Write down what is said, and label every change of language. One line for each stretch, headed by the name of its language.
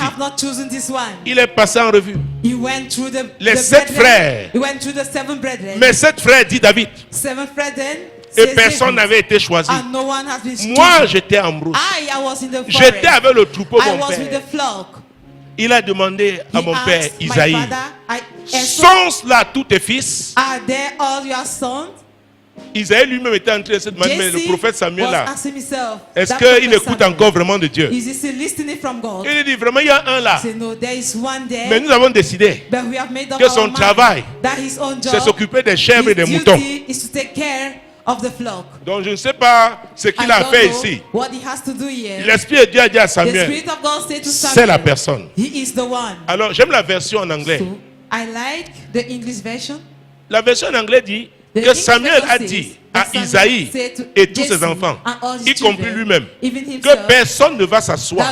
English: I have not chosen this one.
French: Il est passé en revue.
English: He went through
French: Les
English: the
French: 7
English: brethren.
French: frères.
English: He went through the 7 brethren.
French: Mes 7 frères, dit David,
English: 7 brethren.
French: et personne n'avait été choisi.
English: And no one has been
French: Moi,
English: chosen.
French: j'étais en brousse.
English: I was in the forest.
French: J'étais avec le troupeau de
English: I
French: mon
English: was with
French: père.
English: the flock.
French: Il a demandé à mon
English: He
French: père
English: asked my
French: Isaïe,
English: father,
French: sont là tous tes fils?
English: are there all your sons?
French: Isaïe lui-même était en train de se demander, mais le prophète Samuel là, est-ce qu'il écoute encore vraiment de Dieu?
English: Is he still listening from God?
French: Il dit vraiment, il y a un là.
English: Say, no, there is one there.
French: Mais nous avons décidé
English: But we have made up
French: que
English: our
French: son
English: mind
French: travail,
English: that his own job,
French: c'est s'occuper des chèvres et des
English: his
French: moutons.
English: duty is to take care of the flock.
French: Donc je ne sais pas ce qu'il
English: I
French: a
English: don't
French: fait
English: know
French: ici.
English: what he has to do here.
French: L'Esprit de Dieu a dit à
English: The
French: Samuel,
English: Spirit of God said to Samuel,
French: c'est la personne.
English: He is the one.
French: Alors j'aime la version en anglais.
English: So, I like the English version.
French: La version en anglais dit
English: The
French: que
English: English
French: Samuel
English: version
French: a
English: says
French: dit
English: that
French: à
English: Samuel
French: Isaïe
English: said to
French: et tous
English: Jesse
French: ses enfants,
English: and all his
French: y compris
English: children,
French: lui-même,
English: even
French: que
English: himself,
French: personne ne va s'asseoir